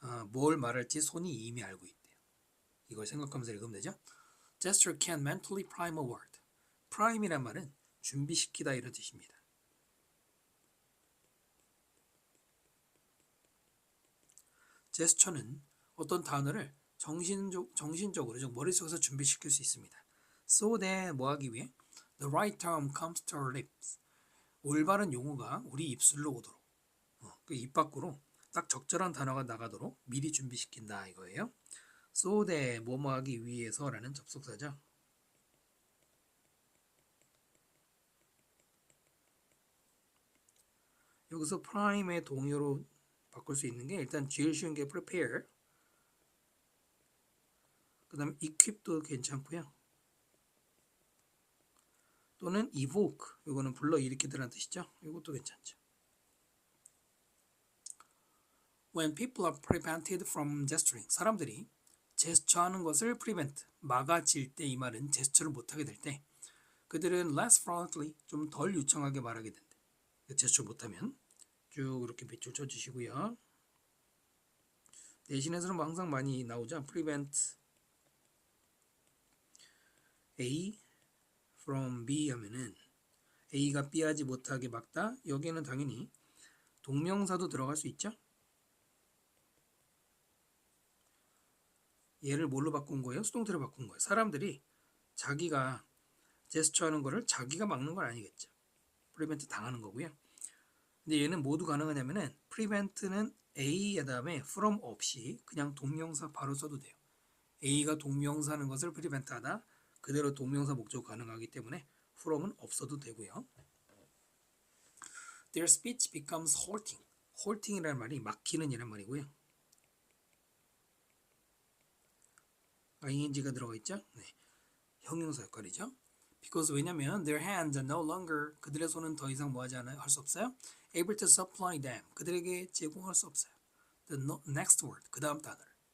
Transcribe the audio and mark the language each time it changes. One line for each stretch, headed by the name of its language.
Korean: 뭘 말할지 손이 이미 알고 있대요. 이걸 생각하면서 읽으면 되죠.
English: Gesture can mentally prime a word.
Korean: prime이란 말은 준비시키다 이런 뜻입니다. 제스처는 어떤 단어를 정신적으로, 즉 머릿속에서 준비시킬 수 있습니다.
English: So that
Korean: 뭐 하기 위해?
English: The right term comes to our lips.
Korean: 올바른 용어가 우리 입술로 오도록, 그 입 밖으로 딱 적절한 단어가 나가도록 미리 준비시킨다 이거예요.
English: So that
Korean: 뭐뭐 하기 위해서라는 접속사죠. 여기서 prime의 동의어로 바꿀 수 있는 게 일단 제일 쉬운 게 prepare, 그 다음에 equip도 괜찮고요. 또는 evoke, 이거는 불러일으키다라는 뜻이죠. 이것도 괜찮죠.
English: When people are prevented from gesturing,
Korean: 사람들이 제스처하는 것을 prevent, 막아질 때, 이 말은 제스처를 못하게 될 때 그들은
English: less fluently,
Korean: 좀 덜 유창하게 말하게 된대. 제스처 못하면 쭉 이렇게 밑줄 쳐주시고요. 대신에서는 항상 많이 나오죠. prevent A from B 하면은 A가 B 하지 못하게 막다. 여기에는 당연히 동명사도 들어갈 수 있죠. 얘를 뭘로 바꾼 거예요? 수동태로 바꾼 거예요. 사람들이 자기가 제스처 하는 거를 자기가 막는 건 아니겠죠. prevent 당하는 거고요. 근데 얘는 모두 가능하냐면은 prevent는 A에 다음에 from 없이 그냥 동명사 바로 써도 돼요. A가 동명사 하는 것을 prevent 하다. 그대로 동명사 목적 가능하기 때문에 from은 없어도 되고요.
English: Their speech becomes halting.
Korean: halting이라는 말이 막히는 이란 말이고요. ing가 들어가 있죠? 네. 형용사 역할이죠. Because 왜냐면
English: their hands are no longer,
Korean: 그들의 손은 더 이상 뭐하지 않아요? 할 수 없어요.
English: Able to supply them,
Korean: 그들에게 제공할 수 없어요.
English: The next word,
Korean: 그 다음 단어를.